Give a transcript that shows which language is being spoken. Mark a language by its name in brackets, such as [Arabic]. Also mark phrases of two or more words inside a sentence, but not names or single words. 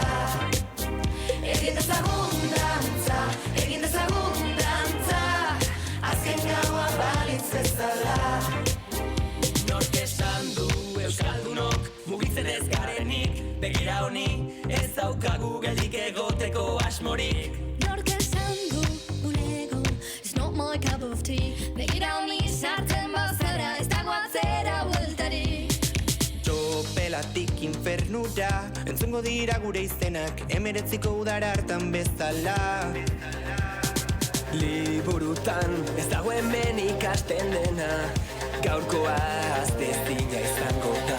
[Basque] Egin dezagun dantza, egin dezagun dantza, azken gaua balitz bezala. Nork esan du euskaldunok mugitzen ez garenik, begira honi ez daukagu geldik egoteko asmorik. Nork esan du bulego, [English] it's not my cup of tea, [Basque] begira honi sartzen bazara, ez dago atzera bueltarik. Txopelatik infernura, entzungo dira gure izenak, 19 udar hartan bezala. Liburutan ez dago hemen ikasten dena, gaurkoa aztezina izango da.